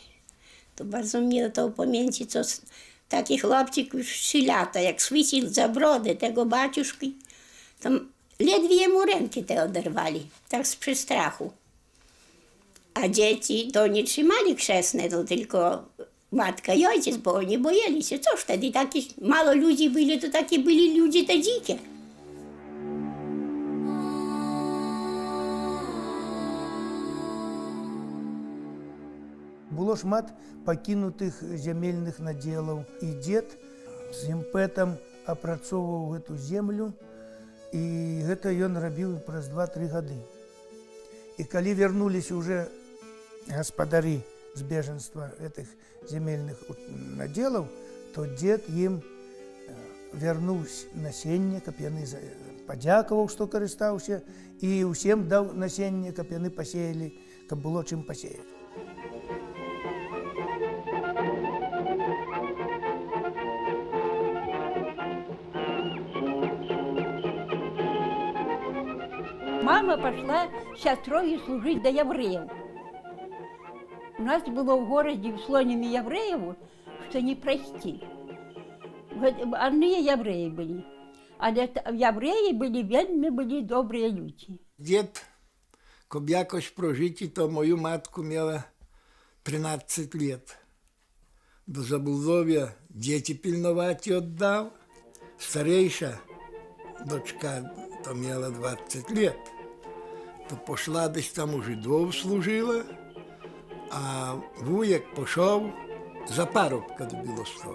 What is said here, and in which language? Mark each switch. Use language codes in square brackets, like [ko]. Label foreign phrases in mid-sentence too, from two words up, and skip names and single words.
[pl] To bardzo mnie to pamięci, co taki chłopczyk już 3 lata, jak schwycił za brodę tego baciuszki, to ledwie mu ręki te oderwali, tak z przestrachu. A dzieci to nie trzymali chrzestne, to tylko matka i ojciec, bo oni boję się. Cóż wtedy, taki mało ludzi byli, to takie byli ludzie te dzikie. [be] Было шмат пакінутых зямельных надзелаў. І дзед з імпэтам апрацоўваў гэту землю, і гэта ён рабіў праз 2-3 гады. І калі вярнуліся уже гаспадары з бежанства гэтых земельных надзелаў, то дзед ім вярнуў насенне, каб яны падзякаваў, што карыстаўся, і ўсім даў насенне, каб яны пасеялі, каб было чым пасеяць. [ru] Мама пошла сестрой служить до евреев. У нас было в городе в Слониме евреев, что не прости. Одни евреи были. А евреи были добрые люди. [uk] Дід, щоб якось прожити, то мою матку мала 13 лет. До забудов'я діти пильнувати віддав. Старейша дочка то мала 20 лет. То пішла десь там у жидов служила, а вуєк пішов за парубка до Білостоку.